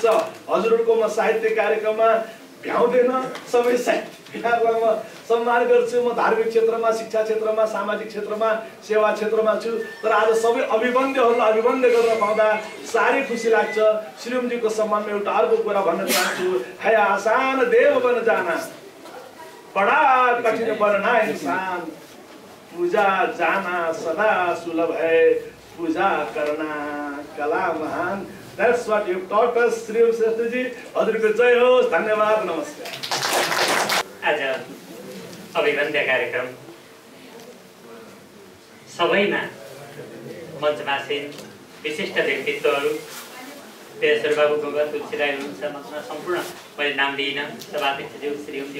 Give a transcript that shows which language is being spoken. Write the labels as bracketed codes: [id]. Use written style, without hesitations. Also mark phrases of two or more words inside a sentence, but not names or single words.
[ne] हजुरहरूको म साहित्य कार्यक्रममा भ्याउँदैन, सबै साहित्यकारलाई म सम्मान गर्छु। म धार्मिक क्षेत्रमा, शिक्षा क्षेत्रमा, सामाजिक क्षेत्रमा, सेवा क्षेत्रमा छु। तर आज सबै अभिवन्द्यहरूलाई अभिवन्द्य गर्न पाउँदा साह्रै खुसी लाग्छ। श्रीरामजीको सम्मानमा एउटा अर्को कुरा भन्न चाहन्छु, [hi] है आसान देव बन जाना, बड़ा कठिन बनना इंसान, पूजा जाना सदा सुलभ है, पूजा करना कला महान। [en] That's what you taught us, [ne] श्रीराम श्रेष्ठ जी। हजुरको जय होस्, धन्यवाद, नमस्कार। आज अभिवन्द्य कार्यक्रम सबैमा मञ्चमासीन विशिष्ट व्यक्तित्वहरू, तेजेश्वर बाबु गोगत, तुलसीराई हुनुहुन्छ, सम्पूर्ण मैले नाम दिइनँ, सभाध्यक्षज्यू, श्रीरामज्यू।